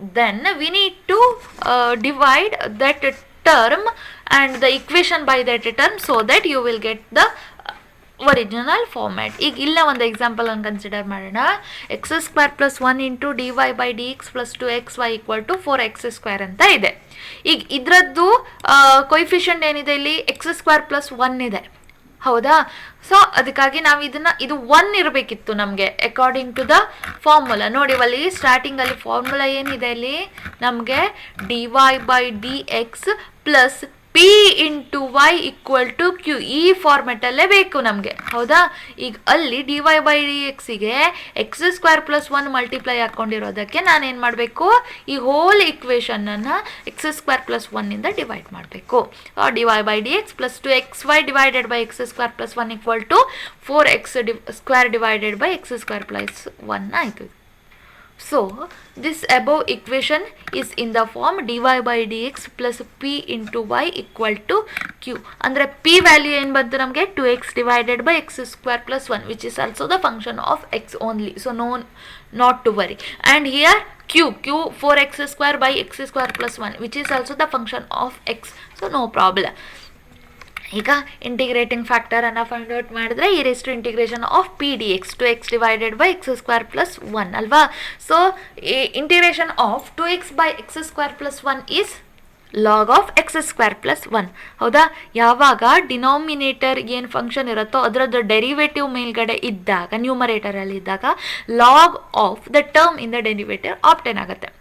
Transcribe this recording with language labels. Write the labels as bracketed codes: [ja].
[en] Then we need to divide that term and the equation by that term so that you will get the original format. [kn] ಈಗ ಇಲ್ಲ ಒಂದು example ಅನ್ನು consider ಮಾಡೋಣ. X square plus 1 into D Y by D X plus 2xy equal to 4x square ಅಂತ ಇದೆ. ಈಗ ಇದರದ್ದು coefficient ಏನಿದೆ ಇಲ್ಲಿ ಎಕ್ಸ್ ಸ್ಕ್ವೇರ್ ಪ್ಲಸ್ 1 ಇದೆ. ಹೌದಾ, ಸೊ ಅದಕ್ಕಾಗಿ ನಾವು ಇದು 1 ಇರಬೇಕಿತ್ತು ನಮಗೆ ಅಕಾರ್ಡಿಂಗ್ ಟು ದ ಫಾರ್ಮುಲಾ. ನೋಡಿ ಅಲ್ಲಿ ಸ್ಟಾರ್ಟಿಂಗಲ್ಲಿ ಫಾರ್ಮುಲಾ ಏನಿದೆ ಇಲ್ಲಿ ನಮಗೆ D Y by D X plus P into Y equal to Q, ಈ ಫಾರ್ಮೆಟಲ್ಲೇ ಬೇಕು ನಮಗೆ. ಹೌದಾ, ಈಗ ಅಲ್ಲಿ D Y by D ಎಕ್ಸಿಗೆ X square plus 1 multiply ಹಾಕ್ಕೊಂಡಿರೋದಕ್ಕೆ ನಾನೇನು ಮಾಡಬೇಕು, ಈ hole ಇಕ್ವೇಷನನ್ನು X square plus 1ಇಂದ divide ಮಾಡಬೇಕು. D Y by D X plus 2xy divided by X square plus 1 equal to 4x square divided by X square plus 1 ಆಯಿತು. [en] So this above equation is in the form dy by dx plus p into y equal to q. [kn] ಅಂದರೆ p value ಏನು ಬಂತು ನಮಗೆ [en] 2x divided by x square plus 1 which is also the function of x only. So no, not to worry. And here q 4x square by x square plus 1 which is also the function of x. So no problem. [kn] ಈಗ integrating ಫ್ಯಾಕ್ಟರನ್ನು find out ಮಾಡಿದ್ರೆ ಈ raise to integration of P D X 2x divided by X square plus 1 ಅಲ್ವಾ. [en] So integration of 2x by x square plus 1 is log of x square plus 1. [kn] ಹೌದಾ, ಯಾವಾಗ denominator ಏನು function ಇರುತ್ತೋ ಅದರದ್ದು derivative ಮೇಲ್ಗಡೆ ಇದ್ದಾಗ, ನ್ಯೂಮರೇಟರಲ್ಲಿ ಇದ್ದಾಗ [en] log of the term in the derivative [kn] obtain ಆಗುತ್ತೆ.